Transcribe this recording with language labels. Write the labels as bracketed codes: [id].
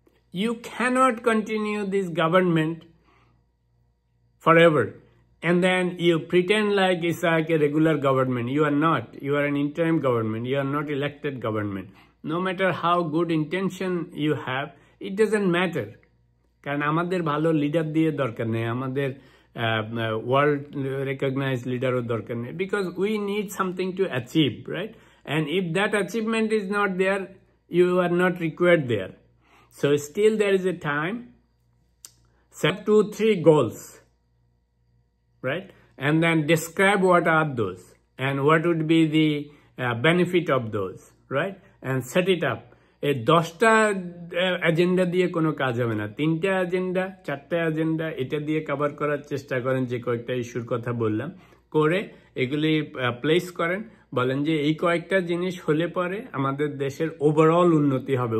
[en] You cannot continue this government forever. and then you pretend like it's like a regular government. You are not. You are an interim government. You are not elected government. No matter how good intention you have, it doesn't matter. [bn] কারণ আমাদের ভালো leader দিয়ে দরকার নেই, আমাদের [en] world recognized leader [bn] দরকার নেই, [en] because we need something to achieve, right? And if that achievement is not there, you are not required there. So still there is a time. Set 2-3 goals, right? And then describe what are those and what would be the benefit of those, right? And set it up. [bn] এই 10টা agenda দিয়ে কোনো কাজ হবে না, 3টা agenda 4টা agenda এটা দিয়ে কভার করার চেষ্টা করেন, যে কয়েকটা ইস্যুর কথা বললাম, করে এগুলি প্লেস করেন, বলেন যে এই কয়েকটা জিনিস হলে পরে আমাদের দেশের ওভারঅল উন্নতি হবে।